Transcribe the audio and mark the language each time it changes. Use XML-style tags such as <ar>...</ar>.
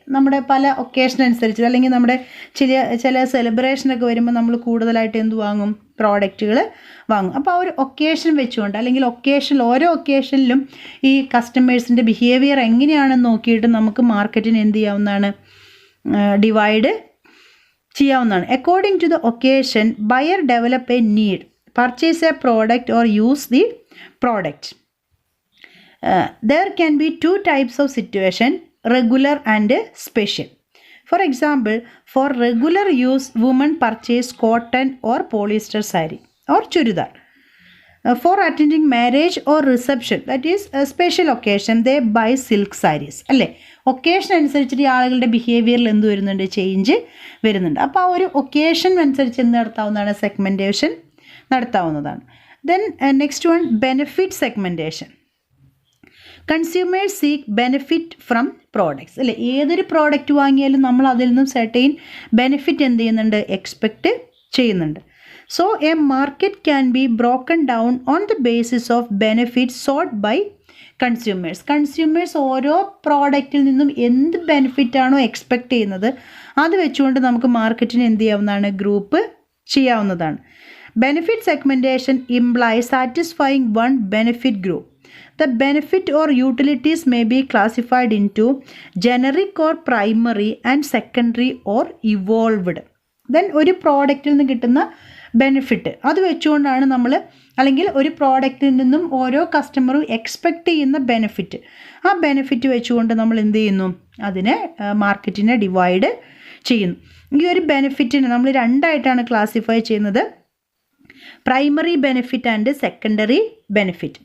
<ml>നമ്മുടെ പല ഒക്കേഷൻ അനുസരിച്ച്, അല്ലെങ്കിൽ നമ്മുടെ ചില സെലിബ്രേഷനൊക്കെ വരുമ്പോൾ നമ്മൾ കൂടുതലായിട്ട് എന്ത് വാങ്ങും, പ്രോഡക്റ്റുകൾ വാങ്ങും. അപ്പോൾ ആ ഒരു ഒക്കേഷൻ വെച്ചുകൊണ്ട്, അല്ലെങ്കിൽ ഓരോ ഒക്കേഷനിലും ഈ കസ്റ്റമേഴ്സിൻ്റെ ബിഹേവിയർ എങ്ങനെയാണെന്ന് നോക്കിയിട്ട് നമുക്ക് മാർക്കറ്റിന് എന്ത് ചെയ്യാവുന്നതാണ്, ഡിവൈഡ് ചെയ്യാവുന്നതാണ്.</ml> <en>According to the occasion, buyer develop a need purchase a product or use the product. There can be two types of situation, regular and special. For example, for regular use, women purchase cotton or polyester saree or churidar. For attending marriage or reception, that is a special occasion, they buy silk sarees.</en> <ml>അല്ലേ, occasion അനുസരിച്ചിട്ട് ആളുകളുടെ ബിഹേവിയറിൽ എന്ത് വരുന്നുണ്ട്, change വരുന്നുണ്ട്. അപ്പോൾ ആ ഒരു occasion അനുസരിച്ച് എന്ത് നടത്താവുന്നതാണ്, സെഗ്മെൻറ്റേഷൻ നടത്താവുന്നതാണ്.</ml> <en>Then next one, benefit segmentation. Consumers seek benefit from products.</en> <ml>അല്ലേ, ഏതൊരു പ്രോഡക്റ്റ് വാങ്ങിയാലും നമ്മൾ അതിൽ നിന്നും സെർട്ടൈൻ ബെനിഫിറ്റ് എന്ത് ചെയ്യുന്നുണ്ട്, എക്സ്പെക്റ്റ് ചെയ്യുന്നുണ്ട്.</ml> <en>So a market can be broken down on the basis of benefits sought by consumers.</en> <ml>Consumers ഓരോ പ്രോഡക്റ്റിൽ നിന്നും എന്ത് ബെനിഫിറ്റാണോ എക്സ്പെക്റ്റ് ചെയ്യുന്നത് അത് വെച്ചുകൊണ്ട് നമുക്ക് മാർക്കറ്റിന് എന്ത് ചെയ്യാവുന്നതാണ്, ഗ്രൂപ്പ് ചെയ്യാവുന്നതാണ്.</ml> <en>Benefit segmentation implies satisfying one benefit group. The benefit or utilities may be classified into generic or primary and secondary or evolved.</en> <ml>Then ഒരു പ്രോഡക്റ്റിൽ നിന്ന് കിട്ടുന്ന ബെനിഫിറ്റ് അത് വെച്ചുകൊണ്ടാണ് നമ്മൾ, അല്ലെങ്കിൽ ഒരു പ്രോഡക്റ്റിൽ നിന്നും ഓരോ കസ്റ്റമറും എക്സ്പെക്റ്റ് ചെയ്യുന്ന ബെനിഫിറ്റ്, ആ ബെനിഫിറ്റ് വെച്ചുകൊണ്ട് നമ്മൾ എന്ത് ചെയ്യുന്നു, അതിനെ മാർക്കറ്റിനെ ഡിവൈഡ് ചെയ്യുന്നു. ഈ ഒരു ബെനിഫിറ്റിനെ നമ്മൾ രണ്ടായിട്ടാണ് ക്ലാസിഫൈ ചെയ്യുന്നത്,</ml> <en>Primary benefit and secondary benefit.</en>